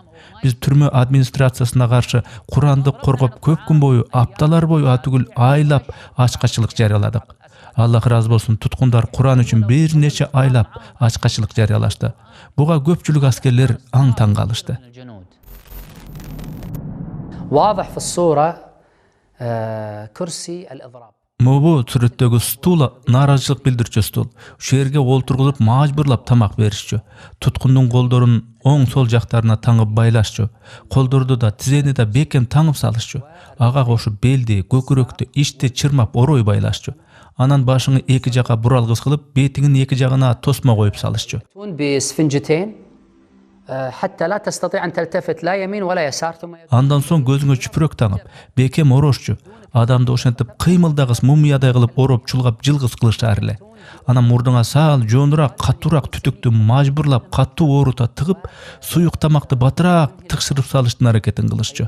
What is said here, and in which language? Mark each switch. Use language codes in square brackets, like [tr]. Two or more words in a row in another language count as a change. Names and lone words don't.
[ky] Биз түрмө администрациясына каршы Куранды коргоп көп күн бою, апталар бою атүгүл айлап ачкачылык жарыяладык. Аллах ыраазы болсун, туткундар Куран үчүн бир нече айлап ачкачылык жарыялашты. Буга көпчүлүк аскерлер аң таң калышты. [ar] واضح في الصورة كرسي الإضراب. [ky] Мобу сүрөттөгү стул нааразычылык билдирчү стул. Ушул жерге олтургузуп мажбурлап тамак беришчү. Туткундун колдорун оң сол жактарына таңып байлашчу. Колдорду да тизени да бекем таңып салышчу. Ага кошуп белди, көкүрөктү, ичти чырмап орой байлашчу. Анан башыңы эки жака буралгыс кылып, бетиңин эки жагына тосма коюп салышчу. [ar] بسفنجتين حتى لا تستطيع أن تلتفت لا يمين ولا يسار. [ky] Андан соң көзүңө чүпүрөк таңып, бекем орошчу. Адамды ошентип кыймылдагыс мумиядай кылып ороп чулгап жылгыз кылышар эле. Анан мурдуңа саал жоонураак, катуураак түтүктү мажбурлап катуу оорута тыгып, суюк тамакты батыраак тыкшырып салыштын аракетин кылышчу.